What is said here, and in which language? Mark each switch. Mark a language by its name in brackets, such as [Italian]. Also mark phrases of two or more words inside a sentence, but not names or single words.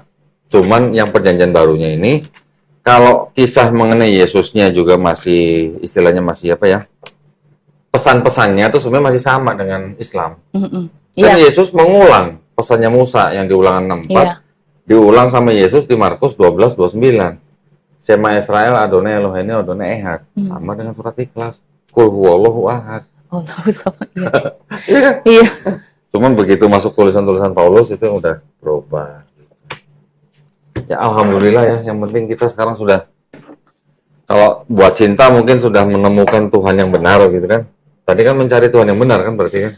[Indonesian] Cuman yang perjanjian barunya ini, kalau kisah mengenai Yesusnya juga masih istilahnya masih pesan-pesannya itu sebenarnya masih sama dengan Islam. Kan Yesus mengulang pesannya Musa yang di Ulangan 64, diulang sama Yesus di Markus 12:29. [Hebrew] שמע ישראל אדני אלהינו אדני אחד. [Indonesian] Sama dengan surat Ikhlas. [Arabic] قل هو الله أحد. الله الصمد. [Indonesian] Iya. Cuman begitu masuk tulisan-tulisan Paulus itu udah berubah. Ya [Arabic] alhamdulillah [Indonesian] ya, yang penting kita sekarang sudah, kalau buat cinta mungkin sudah menemukan Tuhan yang benar gitu kan. Tadi kan mencari Tuhan yang benar kan berarti kan?